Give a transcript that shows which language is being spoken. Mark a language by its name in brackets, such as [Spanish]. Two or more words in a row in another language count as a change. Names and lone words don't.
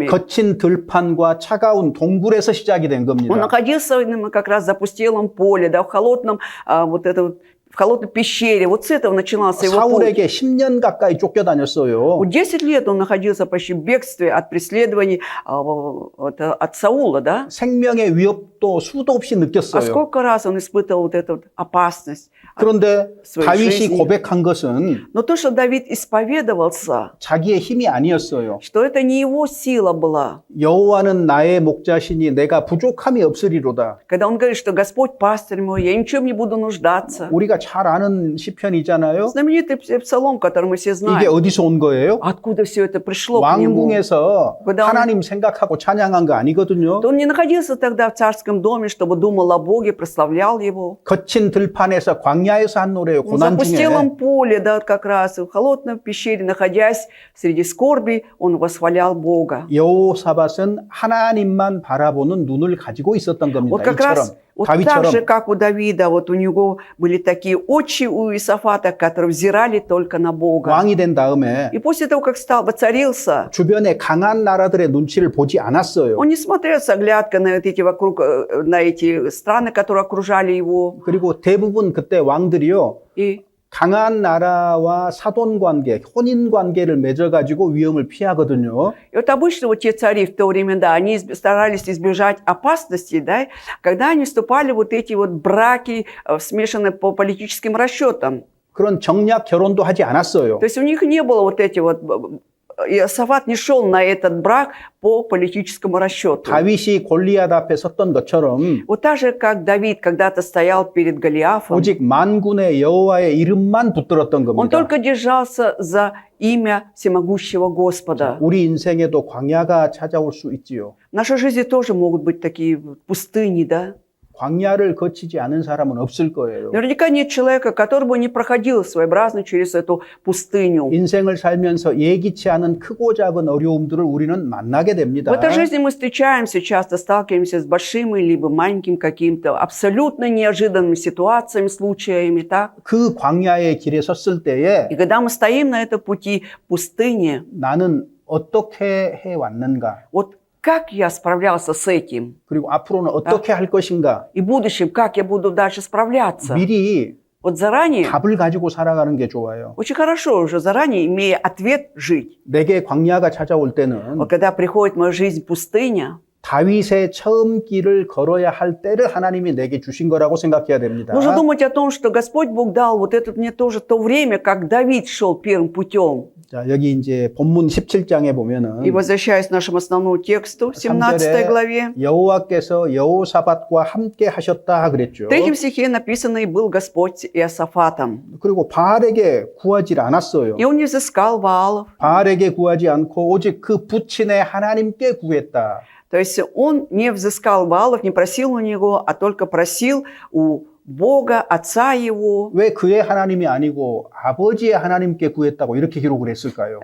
[Korean] 거친 들판과 차가운 동굴에서 시작이 된 [Russian] Он [Korean] 겁니다. [Russian] находился именно как раз в запустелом поле, да, в холодном, в холодной пещере. Вот с этого начинался его путь. [Korean] 사울에게 10년 가까이 쫓겨다녔어요. [Russian] Вот 10 лет он находился почти в бегстве от преследований от Саула, да? [Korean] 생명의 위협도 수도 없이 [Russian] А [Korean] 느꼈어요. [Russian] сколько раз он испытывал вот эту вот опасность. [Korean] 그런데 [Russian] своей [Korean] 다윗이 [Russian] жизни. [Korean] 고백한 것은 [Russian] Но то, что Давид исповедовался, [Korean] 자기의 힘이 아니었어요. [Russian] что это не его сила была. [Korean] 여호와는 나의 목자시니 내가 부족함이 없으리로다. [Russian] Когда он говорит, что Господь пастырь мой, я ничем не буду нуждаться. [Korean] 우리가 잘 아는 시편이잖아요. [Russian] Знаменитый псалом, который мы все [Korean] 이게 [Russian] знаем. [Korean] 어디서 온 거예요? [Russian] Откуда все это пришло к нему? [Korean] 왕궁에서 그다음- 하나님 생각하고 찬양한 거 아니거든요. [Russian] То он не находился тогда в царском доме, чтобы думал о Боге, прославлял его. [Korean] 거친 들판에서 광야에서 한 노래예요. [Russian] Он в [Korean] 고난 중에. [Russian] запустелом поле, да, как раз в холодной пещере, находясь среди скорби, он восхвалял Бога. [Korean] 여호사밧은 하나님만 바라보는 눈을 가지고 있었던 겁니다. [Russian] Вот как [Korean] 이처럼 [Russian] раз вот так же, [Korean] 다윗처럼 [Russian] как у Давида, вот у него были такие очи у Иосафата, которые взирали только на Бога. [Korean] 왕이 된 다음에 [Russian] И после того, как воцарился, [Korean] 주변의 강한 나라들의 눈치를 보지 않았어요. [Russian] он не смотрел с оглядкой на вот эти вокруг, на эти страны, которые окружали его. [Korean] 그리고 대부분 그때 왕들이요. [Russian] И [Korean] 강한 나라와 사돈 관계, 혼인 관계를 맺어가지고 위험을 피하거든요. [Russian] И вот обычно вот те цари в то время, да, они старались избежать опасностей, да, когда они вступали в вот эти вот браки, смешанные по политическим расчетам. [Korean] 그런 정략 결혼도 하지 않았어요. [Russian] То есть у них не было вот эти вот... Иосафат не шел на этот брак по политическому расчету. [Korean] 다윗이 골리앗 앞에 섰던 것처럼 [Russian] Вот так же, как Давид когда-то стоял перед Голиафом, [Korean] 오직 만군의 여호와의 이름만 붙들었던 [Russian] он [Korean] 겁니다. [Russian] только держался за имя всемогущего Господа. [Korean] 우리 인생에도 광야가 찾아올 수 있지요. [Russian] В нашей жизни тоже могут быть такие пустыни, да? [Korean] 광야를 거치지 않은 사람은 없을 거예요. [Russian] Наверняка нет человека, который бы не проходил своеобразно через эту пустыню. [Korean] 인생을 살면서 예기치 않은 크고 작은 어려움들을 우리는 만나게 됩니다. [Russian] В этой жизни мы встречаемся, часто сталкиваемся с большими либо маленьким каким-то абсолютно неожиданными ситуациями, случаями, так? [Korean] 그 광야의 길에 섰을 때에 [Russian] И когда мы стоим на этом пути пустыни, [Korean] 나는 어떻게 해왔는가? [Russian] вот как я справлялся с этим? [Korean] 그리고 앞으로는 어떻게 할 것인가? [Russian] И в будущем, как я буду дальше справляться? [Korean] 미리 [Russian] Вот заранее, [Korean] 답을 가지고 살아가는 게 좋아요. [Russian] очень хорошо уже заранее, имея ответ, жить. [Korean] 내게 광야가 찾아올 때는 [Russian] Вот когда приходит в мою жизнь пустыня, [Korean] 다윗의 처음 길을 걸어야 할 때를 하나님이 내게 주신 거라고 생각해야 됩니다. [Russian] нужно думать о том, что Господь Бог дал вот это мне тоже то время, как Давид шел первым путем. [Korean] 자, 여기 이제 본문 17장에 보면은 [Russian] И возвращаясь к нашему основному тексту, 17 главе, [Korean] 여호와께서 여호사밧과 함께 하셨다 그랬죠. [Russian] в 3 стихе написано: «И был Господь с Иосафатом». [Korean] 그리고 바알에게 구하지 않았어요. [Russian] И он не взыскал Ваалов. [Korean] 바알에게 구하지 않고 오직 그 부친의 하나님께 구했다. [Russian] То есть он не взыскал Ваалов, не просил у него, а только просил у Бога, Отца его. [Korean] 왜 그의 하나님이 아니고 아버지의 하나님께 구했다고 이렇게 기록을 했을까요?